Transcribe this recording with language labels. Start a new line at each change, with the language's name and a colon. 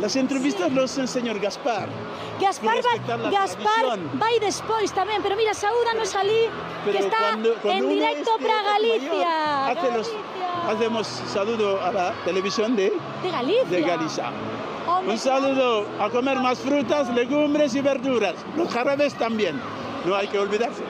Spanish: Las entrevistas los hace el señor Gaspar.
Galician: Gaspar vai despois tamén, pero mira, saúdanos ali, que está en directo para Galicia.
Spanish: Hacemos saludo a la televisión de Galicia. Un saludo a comer más frutas, legumbres y verduras. Los jarabes también, no hay que olvidarse.